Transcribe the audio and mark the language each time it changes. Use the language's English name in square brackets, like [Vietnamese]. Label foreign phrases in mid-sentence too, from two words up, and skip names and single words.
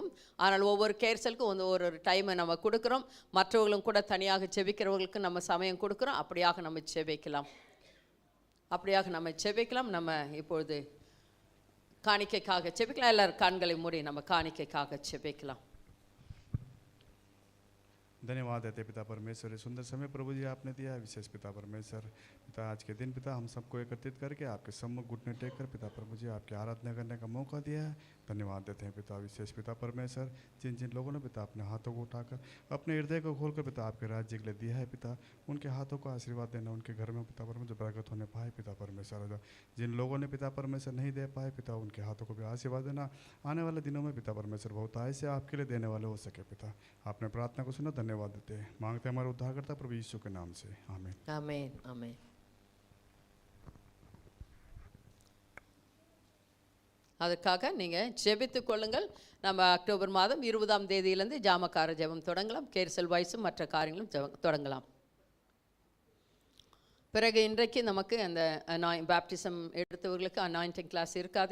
[Tamil] ஆனால் ஒவ்வொரு கேர்சலுக்கும் ஒரு டைமை நம்ம கொடுக்குறோம். மற்றவர்களும் கூட தனியாக ஜெபிக்கிறவர்களுக்கு நம்ம சமயம் கொடுக்குறோம். அப்படியாக நம்ம ஜெபிக்கலாம். நம்ம இப்பொழுது காணிக்கைக்காக ஜெபிக்கலாம். எல்லாரும் கண்களை மூடி நம்ம காணிக்கைக்காக ஜெபிக்கலாம். [Hindi] धन्यवाद देते पिता परमेश्वर, सुंदर समय प्रभु जी आपने दिया है। विशेष पिता परमेश्वर, पिता आज के दिन पिता हम सबको एकत्रित करके आपके सम्मुख घुटने टेक कर पिता प्रभु जी आपकी आराधना करने का मौका दिया है। धन्यवाद देते हैं पिता। विशेष पिता परमेश्वर, जिन जिन लोगों ने पिता अपने हाथों को उठाकर अपने हृदय को खोलकर पिता आपके राज्य के लिए दिया है पिता, उनके हाथों को आशीर्वाद देना, उनके घर में पिता परमेश्वर बरकत होने पाए पिता परमेश्वर। जिन लोगों ने पिता परमेश्वर नहीं दे पाए पिता, उनके हाथों को भी आशीर्वाद देना। आने वाले दिनों में पिता परमेश्वर बहुत आय से आपके लिए देने वाले हो सके पिता। आपने प्रार्थना को सुना, धन्यवाद देते हैं। मांगते हमारे उद्धारकर्ता प्रभु यीशु के नाम से, आमीन आमीन आमीन। [Tamil] அதுக்காக நீங்கள் ஜெபித்து கொள்ளுங்கள். நம்ம அக்டோபர் மாதம் 20ஆம் தேதியிலேருந்து ஜாமக்கார ஜெபம் தொடங்கலாம். கேர்சல் வாய்ஸும் மற்ற காரியங்களும் தொடங்கலாம். பிறகு இன்றைக்கு நமக்கு அந்த பேப்டிசம் எடுத்தவர்களுக்கு [English] anointing class [Tamil] இருக்காது.